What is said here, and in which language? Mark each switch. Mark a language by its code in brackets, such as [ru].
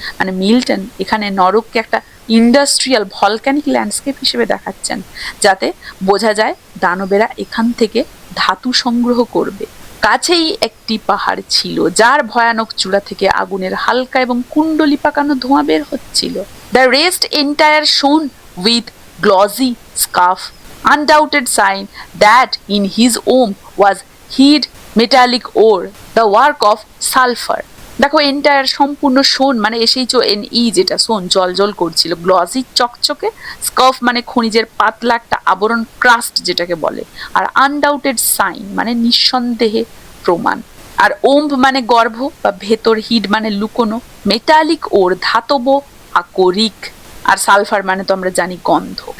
[bn] মানে মিল্টন এখানে নরককে একটা ইন্ডাস্ট্রিয়াল ভলক্যানিক ল্যান্ডস্কেপ হিসেবে দেখাচ্ছেন, যাতে বোঝা যায় দানবেরা এখান থেকে ধাতু সংগ্রহ করবে। কাছেই একটি পাহাড় ছিল, যার ভয়ানক চূড়া থেকে আগুনের হালকা এবং কুণ্ডলি পাকানো ধোঁয়া বের হচ্ছিল। [en] The rest entire shone with glossy scarf, undoubted sign that in his womb was hid metallic ore, the work of sulfur. [bn] দেখো, এন্টায়ার সম্পূর্ণ শোন মানে এসেইছো এনই, যেটা শোন জল জল করছিল, গ্লসি চকচকে, স্কার্ফ মানে খনিজের পাতলা একটা আবরণ, ক্রাস্ট যেটাকে বলে, আর আনডাউটেড সাইন মানে নিঃসন্দেহে প্রমাণ, আর ওম্ব মানে গর্ভ বা ভেতর, হিড মানে লুকোনো, মেটালিক ওর ধাতব আকরিক, আর সালফার মানে তো আমরা জানি গন্ধ।